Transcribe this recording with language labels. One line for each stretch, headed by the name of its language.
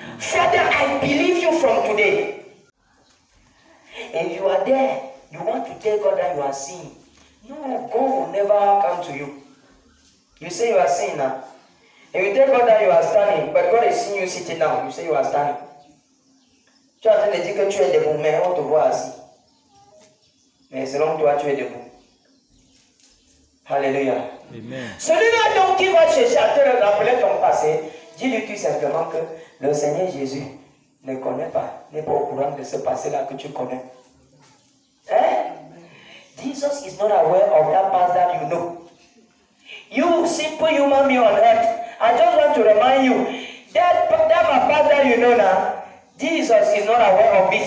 English: Father, I believe you from today. If you are there, you want to tell God that you are seeing. No, God will never come to you. You say you are seeing now. If you tell God that you are standing, but God is seeing you sitting down, you say you are standing.
French: Tu es en train de dire que tu es debout, mais on te voit assis. Mais selon toi, tu es debout. Alléluia. Amen. Celui-là donc qui va chercher à te rappeler ton passé, dis-lui tout simplement que le Seigneur Jésus ne connaît pas, n'est pas au courant de ce passé-là que tu connais. Hein?
English: Jesus is not aware of that past that you know. You simple human being on earth, I just want to remind you that past that you know now, Jesus is not aware of it.